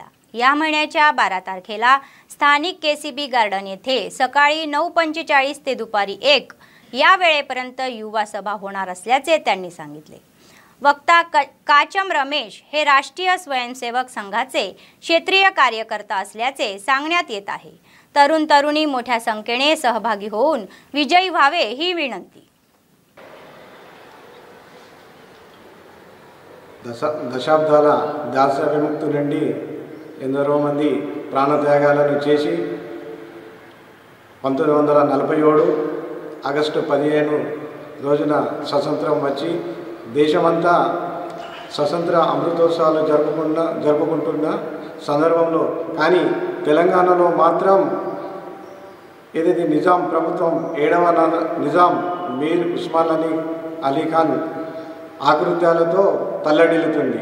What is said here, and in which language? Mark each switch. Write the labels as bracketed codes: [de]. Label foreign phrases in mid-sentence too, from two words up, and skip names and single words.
[mr] या महिन्याच्या 12 तारखेला स्थानिक केसीबी गार्डन येथे सकाळी 9:45 ते दुपारी 1 या वेळेपर्यंत युवा सभा होणार असल्याचे त्यांनी सांगितले। वक्ता काचम रमेश हे राष्ट्रीय स्वयंसेवक संघाचे क्षेत्रीय कार्यकर्ता असल्याचे सांगण्यात येत आहे। तरुण तरुणी मोठ्या संख्येने सहभागी होऊन विजयी व्हावे ही विनंती। [te] దశాబ్దాల దాస్య విముక్తి నుండి ఎందరో మంది ప్రాణత్యాగాలను చేసి 1947 ఆగస్టు 15 రోజున స్వతంత్రం వచ్చి దేశమంతా స్వతంత్ర అమృతోత్సవాలు జరుపుకుంటున్న సందర్భంలో కానీ తెలంగాణలో మాత్రం ఏదైతే నిజాం ప్రభుత్వం 7వ నిజాం మీర్ ఉస్మాన్ అలీ ఖాన్ ఆకృత్యాలతో తల్లడిల్లుతుంది।